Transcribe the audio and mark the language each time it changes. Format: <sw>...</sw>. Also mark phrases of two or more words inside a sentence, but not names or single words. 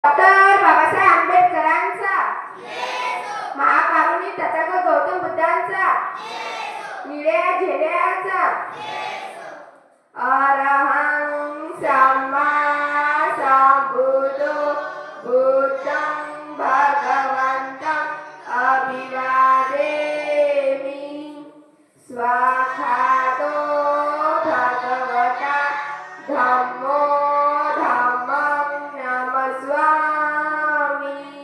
<mr>डॉक्टर बाबासाहेब आंबेडकरांचा, महाकारुणी तथागत गौतम बुद्धांचा, निळ्या झेंड्याचा,</mr> <pi>अरहं सम्मा संबुद्धो बुद्धं भगवन्तं अभिवादेमि। स्वाखातो भगवता धम्मो धम्मं नमस्वामि।</pi>